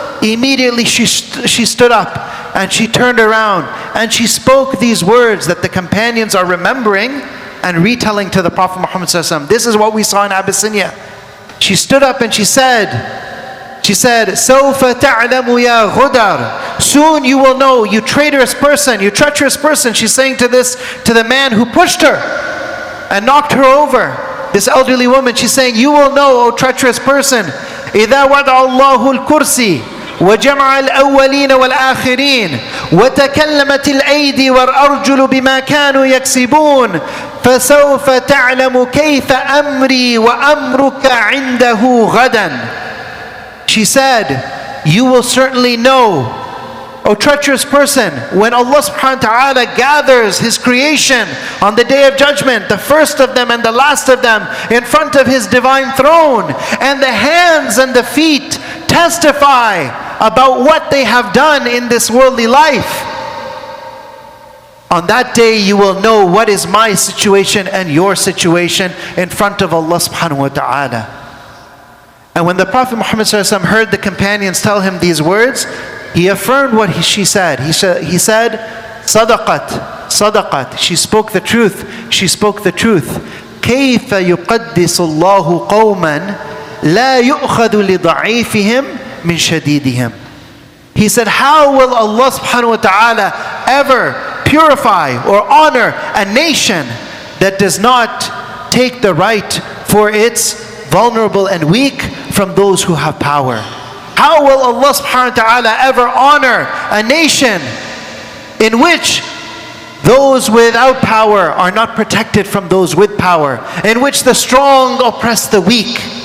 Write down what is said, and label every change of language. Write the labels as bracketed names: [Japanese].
[English] Immediately she stood up and she turned around and she spoke these words that the companions are remembering and retelling to the Prophet Muhammad sallallahu alaihi wasallam. This is what we saw in Abyssinia. She stood up and she said, [Arabic] سَوْفَ تَعْلَمُ يَا غُدَرْ, [English] soon you will know, you traitorous person, you treacherous person. She's saying to the man who pushed her and knocked her over. This elderly woman, she's saying, you will know, O treacherous person, [Arabic] إِذَا وَضَعَ اللَّهُ الْكُرْسِي وجمع الأولين والآخرين وتكلمت الأيدي والأرجل بما كانوا يكسبون فسوف تعلم كيف أمري وأمرك عنده غدا. [English] She said, you will certainly know O treacherous person, when Allah subhanahu wa ta'ala gathers His creation on the day of judgment, the first of them and the last of them, in front of His divine throne, and the hands and the feet testify about what they have done in this worldly life, on that day you will know what is my situation and your situation in front of Allah subhanahu wa ta'ala. And when the Prophet Muhammad ﷺ heard the companions tell him these words, he affirmed what she said. He said, [Arabic] "ستطعت, ستطعت." [English] She spoke the truth. She spoke the truth. [Arabic] كيف يقدس الله قوما لا يؤخذ لضعيفهم من شديدهم. [English] He said, how will Allah subhanahu wa ta'ala ever purify or honor a nation that does not take the right for its vulnerable and weak from those who have power? How will Allah subhanahu wa ta'ala ever honor a nation in which those without power are not protected from those with power, in which the strong oppress the weak?